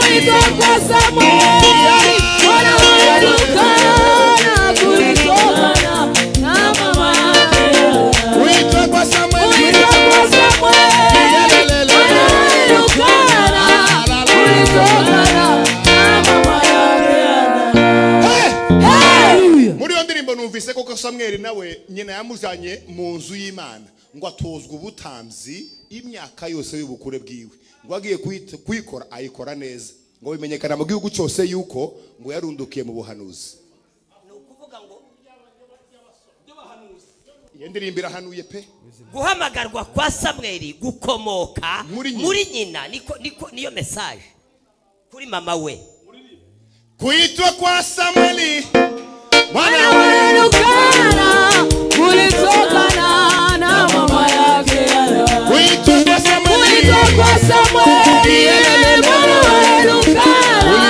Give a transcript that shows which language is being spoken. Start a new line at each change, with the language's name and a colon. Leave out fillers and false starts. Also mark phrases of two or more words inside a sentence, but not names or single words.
Swahili: Kuitwa kwa Samueli. Mwana wa Elukana. Kulitokana na mama yake Ana. Kuitwa kwa Samueli. Kuitwa kwa Samueli. Mwana wa Elukana. Kulitokana na mama yake Ana.
Kinyarwanda: Muri yo ndirimbo numvise koko Samuel nawe nyina yamuzanye mu nzu y'Imana ngo atozwe ubutamzi imyaka yose y'ubukure bwiwe ngo agiye kuyikora ayikora neza ngo bimenyekana mu gihugu cyose yuko ngo yarundukiye mu buhanuzi. Nukuvuga ngo iyo ndirimbo irahanuye pe. guhamagarwa kwa Samuel gukomoka muri nyina niyo message kuri mama we.
Swahili: Kuitwa kwa Samueli Mwana wa Elukana. Kulitokana na mama yake Ana. Kuitwa kwa Samueli. Kuitwa kwa Samueli. Mwana wa Elukana.